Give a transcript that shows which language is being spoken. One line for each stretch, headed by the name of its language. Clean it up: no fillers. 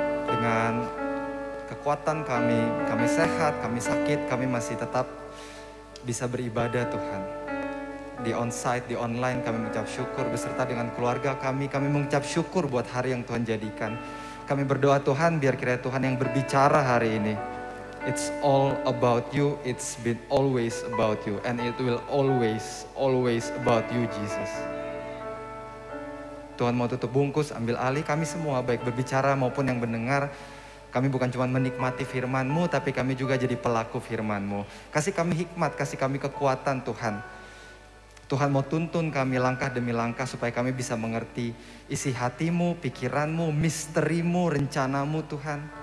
Indonesian: Dengan kekuatan kami sehat, kami sakit, kami masih tetap bisa beribadah Tuhan. Di onsite, di online kami mengucap syukur beserta dengan keluarga kami mengucap syukur buat hari yang Tuhan jadikan. Kami berdoa Tuhan, biar kiranya Tuhan yang berbicara hari ini.
English: It's all about you, it's been always about you, and it will always about you Jesus.
Indonesian: Tuhan mau tutup bungkus, ambil alih kami semua, baik berbicara maupun yang mendengar. Kami bukan cuma menikmati firman-Mu, tapi kami juga jadi pelaku firman-Mu. Kasih kami hikmat, kasih kami kekuatan Tuhan. Tuhan mau tuntun kami langkah demi langkah supaya kami bisa mengerti isi hati-Mu, pikiran-Mu, misteri-Mu, rencana-Mu Tuhan.